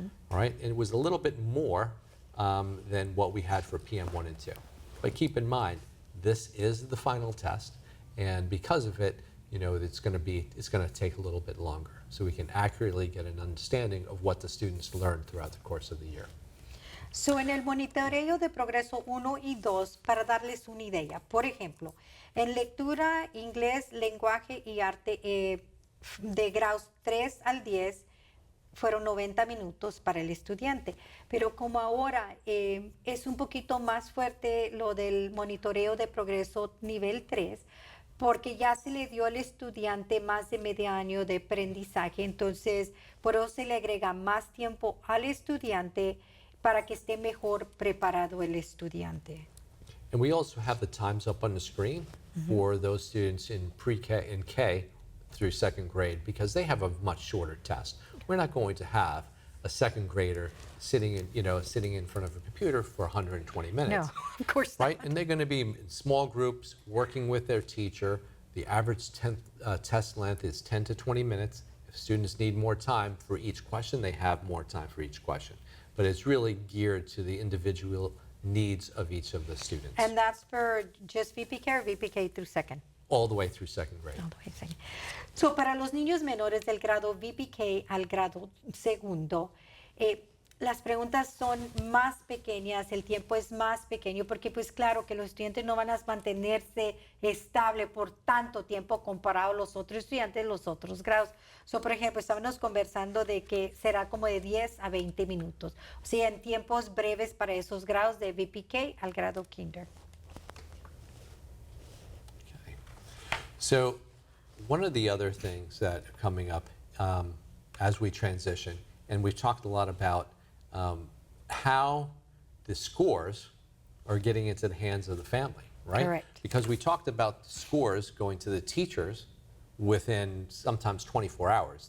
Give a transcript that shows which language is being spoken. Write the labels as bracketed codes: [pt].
[en] All right, and it was a little bit more than what we had for PM1 and 2. But keep in mind, this is the final test, and because of it, it's going to take a little bit longer, so we can accurately get an understanding of what the students learned throughout the course of the year. [es] So, en el monitoreo de progreso 1 y 2, para darles una idea, por ejemplo, en lectura, inglés, lenguaje y arte de grados 3 al 10, fueron 90 minutos para el estudiante. Pero como ahora es un poquito más fuerte lo del monitoreo de progreso nivel 3, porque ya se le dio al estudiante más de medio año de aprendizaje, entonces por eso se le agrega más tiempo al estudiante para que esté mejor preparado el estudiante. [en] And we also have the times up on the screen for those students in pre-K and K through 2nd grade, because they have a much shorter test. We're not going to have a 2nd grader sitting in front of a computer for 120 minutes. No, of course not. Right? And they're going to be in small groups working with their teacher. The average test length is 10 to 20 minutes. students need more time for each question, they have more time for each question. But it's really geared to the individual needs of each of the students. And that's for just VPK or VPK through second? All the way through second grade. All the way second. [es] So, para los niños menores del grado VPK al grado segundo, las preguntas son más pequeñas, el tiempo es más pequeño, porque pues claro que los estudiantes no van a mantenerse estable por tanto tiempo comparado a los otros estudiantes de los otros grados. So, por ejemplo, estábamos conversando de que será como de 10 a 20 minutos, o sea, en tiempos breves para esos grados de VPK al grado kinder. Okay. [en] So, one of the other things that are coming up as we transition, and we've talked a lot about how the scores are getting into the hands of the family, right? Correct. Because we talked about scores going to the teachers within sometimes 24 hours.